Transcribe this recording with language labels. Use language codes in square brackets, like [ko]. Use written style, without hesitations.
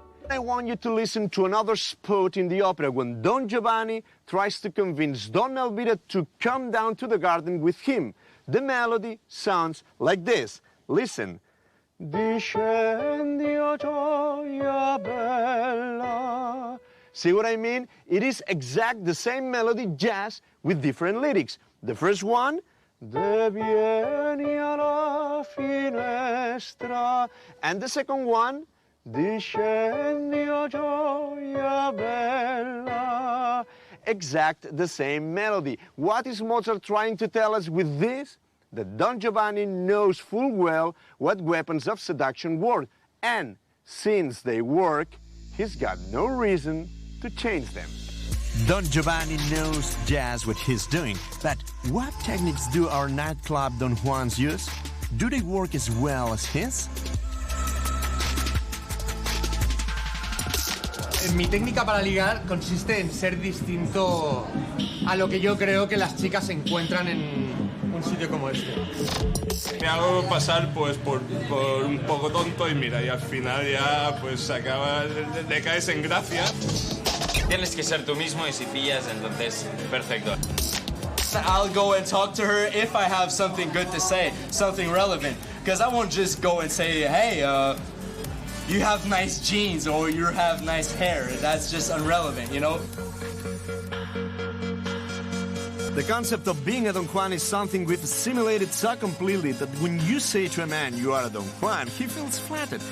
[en] I want you to listen to another spot in the opera when Don Giovanni tries to convince Donna Elvira to come down to the garden with him. The melody sounds like this. Listen. [it] Discendi, o gioia bella. [en] See what I mean? It is exact the same melody, just with different lyrics. The first one, [it] De vieni alla finestra. [en] And the second one, [it] Discendi, o gioia bella. [en] Exact the same melody. What is Mozart trying to tell us with this? That Don Giovanni knows full well what weapons of seduction work, and since they work, he's got no reason to change them. Don Giovanni knows just what he's doing, but what techniques do our nightclub Don Juans use? Do they work as well as his? [es] Mi técnica para ligar consiste en ser distinto a lo que yo creo que las chicas encuentran en un sitio como este. Me hago pasar pues por un poco tonto y mira, y al final ya pues acaba, le caes en gracia. Tienes que ser tú mismo y si pillas, entonces, perfecto. [en] I'll go and talk to her if I have something good to say, something relevant. Because I won't just go and say, hey, you have nice jeans or you have nice hair. That's just irrelevant, you know? The concept of being a Don Juan is something we've assimilated so completely that when you say to a man you are a Don Juan, he feels flattered.